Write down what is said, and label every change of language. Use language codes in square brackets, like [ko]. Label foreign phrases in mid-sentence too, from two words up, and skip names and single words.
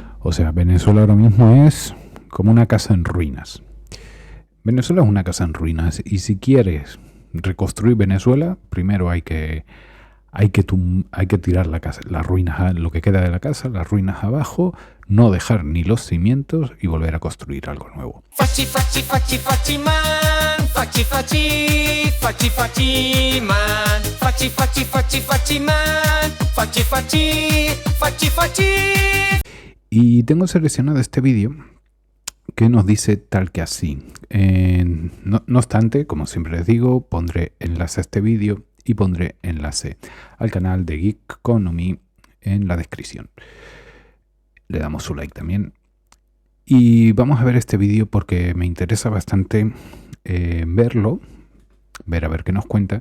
[es] O sea, Venezuela ahora mismo es como una casa en ruinas. Venezuela es una casa en ruinas y si quieres reconstruir Venezuela, primero hay que tirar la casa, las ruinas, lo que queda de la casa, las ruinas abajo, no dejar ni los cimientos y volver a construir algo nuevo. Faci, faci, faci, faci man. Faci, faci, faci, faci man. Faci, faci, faci, faci man. Faci, faci, faci, faci. Y tengo seleccionado este vídeo que nos dice tal que así. No obstante, como siempre les digo, pondré enlace a este vídeo y pondré enlace al canal de Geekonomy en la descripción. Le damos su like también. Y vamos a ver este vídeo porque me interesa bastante verlo, ver a ver qué nos cuenta.